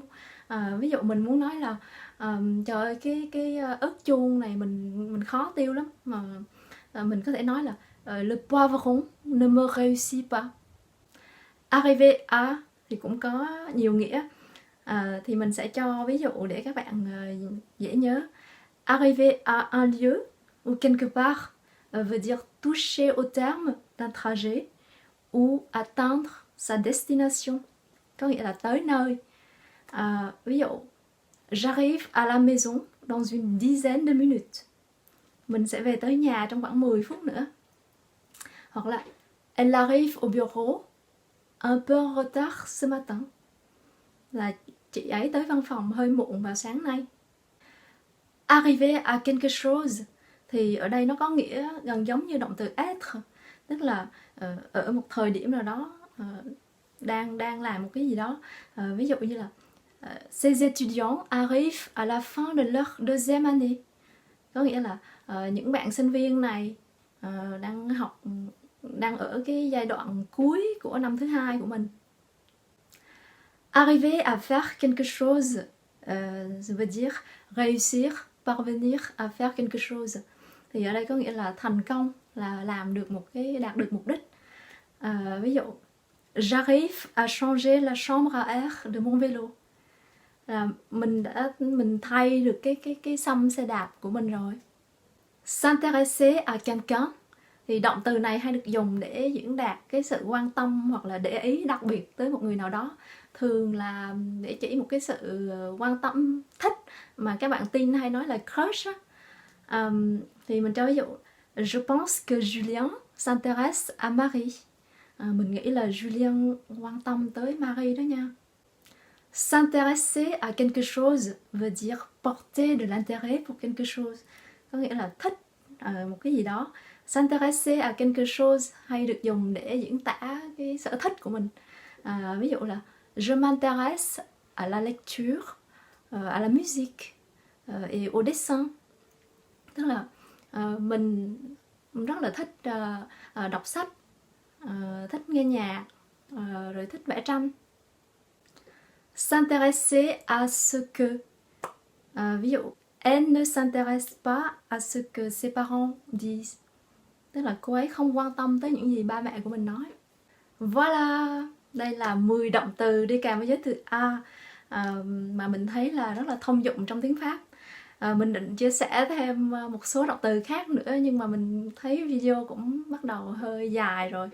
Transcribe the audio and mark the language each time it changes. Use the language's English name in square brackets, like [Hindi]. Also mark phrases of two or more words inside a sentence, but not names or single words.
[Vietnamese] Ví dụ mình muốn nói là trời ơi cái ớt chuông này mình khó tiêu lắm, mà mình có thể nói là [French] le poivron ne me réussit pas. Arriver à [Vietnamese] thì cũng có nhiều nghĩa. Thì mình sẽ cho ví dụ để các bạn dễ nhớ. [French] Arriver à un lieu ou quelque part veut dire toucher au terme d'un trajet ou atteindre sa destination, [Vietnamese] có nghĩa là tới nơi. Ví dụ, [French] j'arrive à la maison dans une dizaine de minutes. [Vietnamese] Mình sẽ về tới nhà trong khoảng 10 phút nữa. Hoặc là [French] elle arrive au bureau un peu en retard ce matin. [Vietnamese] Là chị ấy tới văn phòng hơi muộn vào sáng nay. [French] Arriver à quelque chose [Vietnamese] thì ở đây nó có nghĩa gần giống như động từ être, tức là ở một thời điểm nào đó đang làm một cái gì đó. Ví dụ như là [French] ces étudiants arrivent à la fin de leur deuxième année, [Vietnamese] có nghĩa là những bạn sinh viên này đang ở cái giai đoạn cuối của năm thứ hai của mình. [French] Arriver à faire quelque chose veut dire réussir, parvenir à faire quelque chose. [Vietnamese] Thì ở đây có nghĩa là thành công, là đạt được mục đích. Ví dụ, [French] j'arrive à changer la chambre à air de mon vélo. [Vietnamese] Là mình thay được cái xăm xe đạp của mình rồi. [French] S'intéresser à quelqu'un [Vietnamese] thì động từ này hay được dùng để diễn đạt cái sự quan tâm hoặc là để ý đặc biệt tới một người nào đó, thường là để chỉ một cái sự quan tâm, thích mà các bạn teen hay nói là crush á. Thì mình cho ví dụ, [French] je pense que Julien s'intéresse à Marie. [Vietnamese] Mình nghĩ là Julien quan tâm tới Marie đó nha. [French] S'intéresser à quelque chose veut dire porter de l'intérêt pour quelque chose, [Vietnamese] có nghĩa là thích một cái gì đó. [French] S'intéresser à quelque chose [Vietnamese] hay được dùng để diễn tả cái sở thích của mình. Ví dụ là [French] je m'intéresse à la lecture, à la musique et au dessin. [Vietnamese] Tức là mình rất là thích đọc sách, thích nghe nhạc, rồi thích vẽ tranh. [French] S'intéresser à ce que, [Vietnamese] ví dụ, [French] elle ne s'intéresse pas à ce que ses parents disent. [Vietnamese] Tức là cô ấy không quan tâm tới những gì ba mẹ của mình nói. Voilà, đây là 10 động từ đi kèm với giới từ à mà mình thấy là rất là thông dụng trong tiếng Pháp. Mình định chia sẻ thêm một số động từ khác nữa, nhưng mà mình thấy video cũng bắt đầu hơi dài rồi.